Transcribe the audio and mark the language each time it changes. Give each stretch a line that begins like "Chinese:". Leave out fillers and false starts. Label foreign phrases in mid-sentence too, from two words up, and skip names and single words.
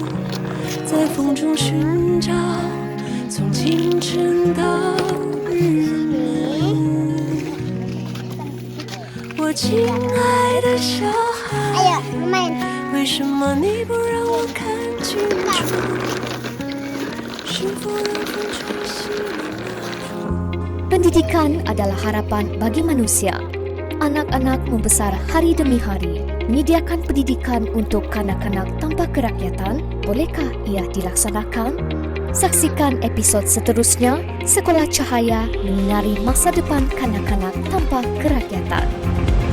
Chinese: 在风中寻找，从清晨到日暮。我亲爱的小孩，为什么你不让我看清楚？是否让风吹熄了？
Malay: Pendidikan adalah harapan bagi manusia. Anak-anak membesar hari demi hari, menyediakan pendidikan untuk kanak-kanak tanpa kerakyatan. Bolehkah ia dilaksanakan? Saksikan episod seterusnya, Sekolah Cahaya menyinari masa depan kanak-kanak tanpa kerakyatan.